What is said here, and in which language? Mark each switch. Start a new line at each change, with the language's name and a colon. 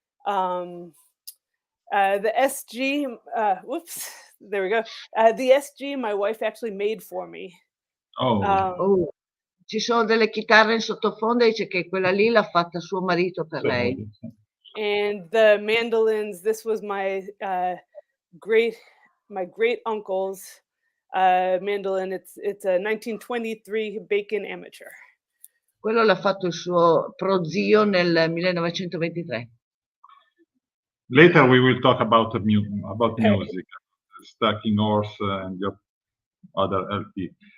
English: The SG, whoops, there we go. The SG my wife actually made for me.
Italian: Ci sono delle chitarre in sottofondo e dice che quella lì l'ha fatta suo marito per lei.
English: And the mandolins, this was my great uncle's mandolin. It's a 1923 Bacon Amateur.
Italian: Quello l'ha fatto il suo prozio nel 1923.
English: Later we will talk about music, Stacking Horse and your other LP.